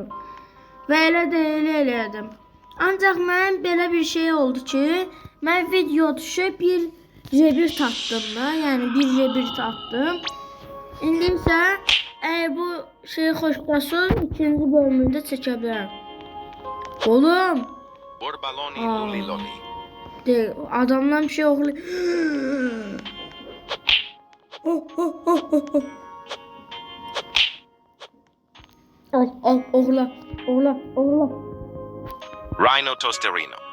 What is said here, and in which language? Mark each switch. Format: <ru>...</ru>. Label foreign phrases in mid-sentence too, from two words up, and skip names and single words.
<az>Və elə elədim. Ancaq mən belə bir şey oldu ki, mən video düşüb bir J1 tapdım da, yəni bir J1 tapdım. İndi isə əgər bu şey xoşlasın, ikinci bölümündə çəkə bilərəm. Oğlum. Borbaloni loli loli. Adamdan bir şey oğlu. Al, oğla. Rhino tosterino.</az>